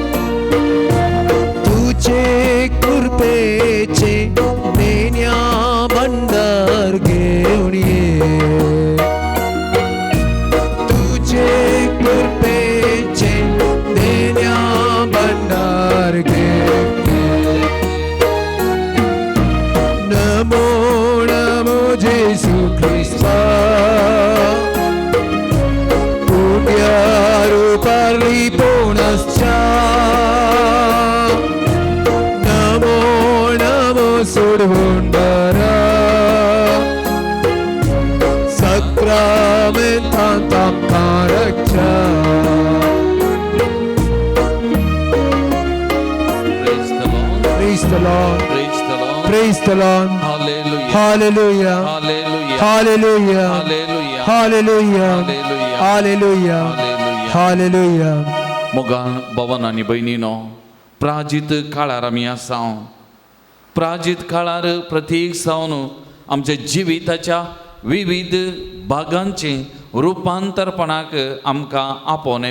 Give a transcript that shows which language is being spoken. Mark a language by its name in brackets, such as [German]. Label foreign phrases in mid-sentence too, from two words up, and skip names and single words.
[Marathi] तुझे कृपेचे देण्या भंडार घेऊन ये तुझे कृपेचे देण्या भंडार घेऊन ये [Konkani] नमो नमो जेजू ख्रिस्ता पुण्यारूपार्ली पुनश्चा नमो नमो सोडवंडरा सक्रमेंतांतां कारच्चा [English] Praise the Lord. Praise the Lord. Praise the Lord. Praise the Lord. Hallelujah. Hallelujah. Hallelujah. Hallelujah. Hallelujah. Hallelujah. Hallelujah. Hallelujah. [Konkani] मोगान भवन आनी भयणीनो प्राजीत काळार आमी आसा प्राजीत काळार प्रत्येक सावन आमच्या जिविताच्या विविध भागांचे रुपांतरपणाक आमकां आपोवणें